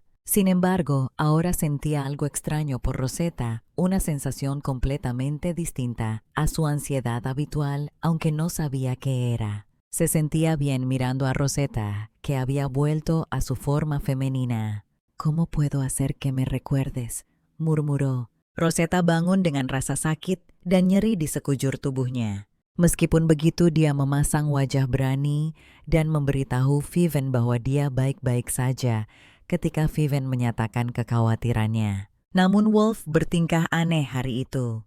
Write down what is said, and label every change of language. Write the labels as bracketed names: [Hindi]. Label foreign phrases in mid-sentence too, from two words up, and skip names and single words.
[Spanish] Sin embargo, ahora sentía algo extraño por Rosetta, una sensación completamente distinta a su ansiedad habitual, aunque no sabía qué era. Se sentía bien mirando a Rosetta, que había vuelto a su forma femenina. ¿Cómo puedo hacer que me recuerdes?, murmuró. [Indonesian] Rosetta bangun dengan rasa sakit dan nyeri di sekujur tubuhnya. Meskipun begitu, dia memasang wajah berani dan memberitahu Vivian bahwa dia baik-baik saja ketika Vivian menyatakan kekhawatirannya. Namun Wolf bertingkah aneh hari itu.